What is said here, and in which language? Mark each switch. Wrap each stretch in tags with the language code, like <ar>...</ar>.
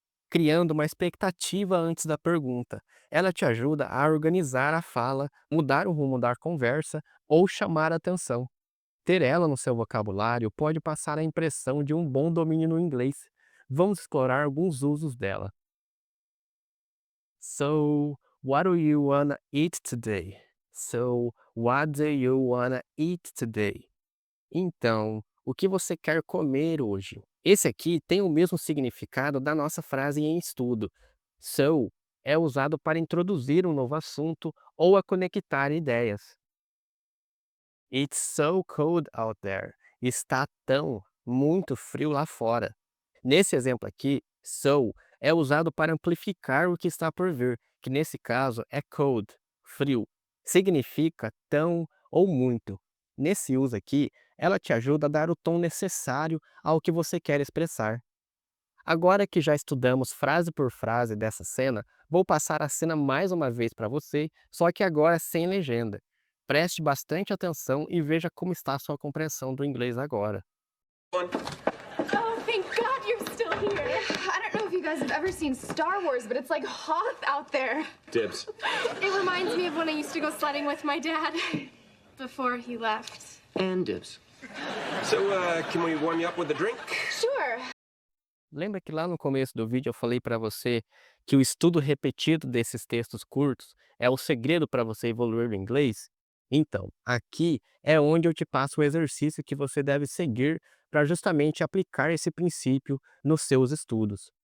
<pt>criando uma expectativa antes da pergunta. Ela te ajuda a organizar a fala, mudar o rumo da conversa ou chamar a atenção. Ter ela no seu vocabulário pode passar a impressão de um bom domínio no inglês. Vamos explorar alguns usos dela.</pt> <en>So, what do you wanna eat today? So, what do you wanna eat today?</en> <pt>Então, o que você quer comer hoje? Esse aqui tem o mesmo significado da nossa frase em estudo. So é usado para introduzir um novo assunto ou a conectar ideias.</pt> <en>It's so cold out there.</en> <pt>Está tão, muito frio lá fora. Nesse exemplo aqui, so é usado para amplificar o que está por vir, que nesse caso é cold, frio. Significa tão ou muito. Nesse uso aqui, ela te ajuda a dar o tom necessário ao que você quer expressar. Agora que já estudamos frase por frase dessa cena, vou passar a cena mais uma vez para você, só que agora sem legenda. Preste bastante atenção e veja como está a sua compreensão do inglês agora.</pt> <en>Oh, thank God you're still here. I don't know if you guys have ever seen Star Wars, but it's like Hoth out there. Dibs. It reminds me of when I used to go sledding with my dad before he left. And dibs. So, can we warm you up with a drink? Sure.</en> <pt>Lembra que lá no começo do vídeo eu falei para você que o estudo repetido desses textos curtos é o segredo para você evoluir no inglês? Então, aqui é onde eu te passo o exercício que você deve seguir para justamente aplicar esse princípio nos seus estudos.</pt>